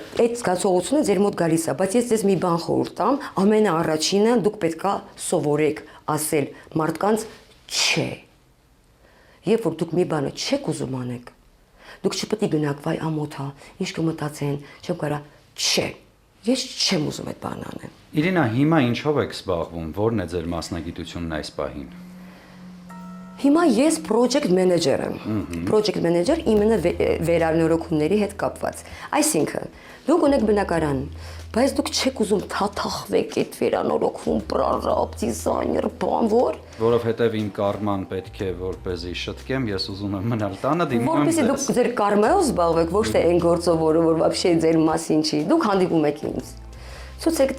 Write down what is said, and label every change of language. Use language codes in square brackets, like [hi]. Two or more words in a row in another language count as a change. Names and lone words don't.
[hy] Այդ զգացողությունը ձեր մոտ գալիս է, բայց ես ձեզ մի բան խորհուրդ տամ, ամենաառաջինը դուք պետքա սովորեք ասել մարդկանց չէ։ Երբ որ դուք մի բանը չեք ուզում անեք, դուք չպետք է գնաք, վայ ամոթ է, ինչ կմտածեն, չեմ կարա, չէ։ Ես չեմ ուզում այդ բանը անեմ։ Իրինա, հիմա ինչով եք զբաղվում, ո՞րն է ձեր մասնագիտությունն այս պահին։ Հիմա ես [en] project manager [hy] եմ։ [en] Project manager [hy] իմенно վերանորոգումների հետ կապված։ Այսինքն, դուք ունեք բնակարան, բայց դուք չեք ուզում թաթախվեք այդ վերանորոգում, պրարապ, դիզայներ, բան որ։ Որովհետև իմ կարման պետք է որպեսզի շտկեմ, ես ուզում եմ մնալ տանը դիմում եմ ձեզ։ Որպեսզի դուք ձեր կարմայով զբաղվեք, ոչ թե այն գործով, որը որ вообще ձեր մասին չի։ Դուք հանդիպում եք ինձ։ Ցույց եք